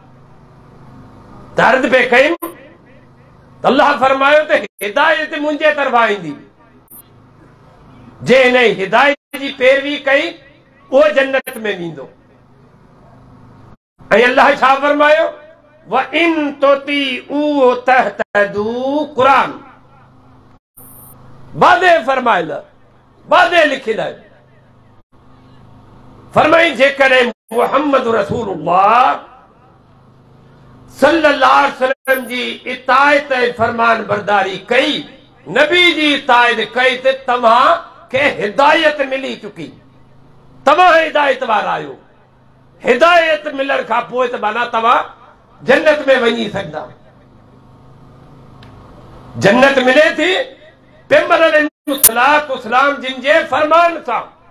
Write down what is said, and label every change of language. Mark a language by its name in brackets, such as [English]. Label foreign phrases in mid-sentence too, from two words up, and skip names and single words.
[Sindhi] त अर्ज़ पे कयूं त अल्लाह फरमायो त हिदायत मुंहिंजे तरफ़ां ईंदी, जे हिन हिदायत जी पैरवी कई उहो जन्नत में वेंदो। ऐं अल्लाह छा फरमायो, [Arabic] وإن تطيعوه تهتدوا [Sindhi] क़ुरान वादे फरमायल, वादे लिखियल आहे। फरमाई जेकॾहिं मुहम्मद रसूलुल्लाह [Arabic] صلى الله عليه وسلم [Sindhi] जी इतायत ऐं फरमान बरदारी कई, नबी जी इतायत कई, त तव्हां खे हिदायत मिली चुकी, तव्हां हिदायत वारा आहियो। हिदायत मिलण खां पोइ त माना तव्हां जन्नत में वञी सघंदा। जन्नत मिले थी पैगंबर अलैहिस्सलाम जिन जे फरमान सां।